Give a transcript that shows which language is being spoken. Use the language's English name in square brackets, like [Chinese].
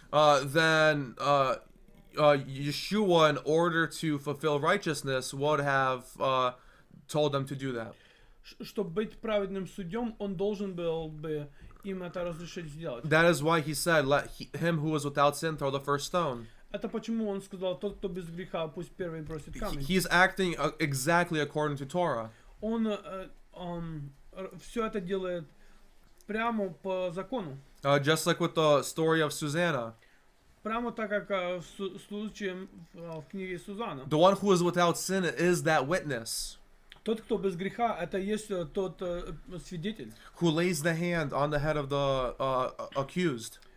[English] then Yeshua, in order to fulfill righteousness, would have told them to do that. [Russian] чтобы быть праведным судьем, он должен был бы им это разрешить сделать. [English] That is why he said, "Let him who is without sin throw the first stone." [Russian] Это почему он сказал, тот, кто без греха, пусть первый бросит камень. [English] He's acting exactly according to Torah. [Russian] Он все это делает прямо по закону. [English] Just like with the story of Susanna. [Russian] Прямо так, как в случае в книге Сузанна. [English] The one who is without sin is that witness. [Russian] Тот, кто без греха, это есть тот свидетель. [English] Who lays the hand on the head of the accused.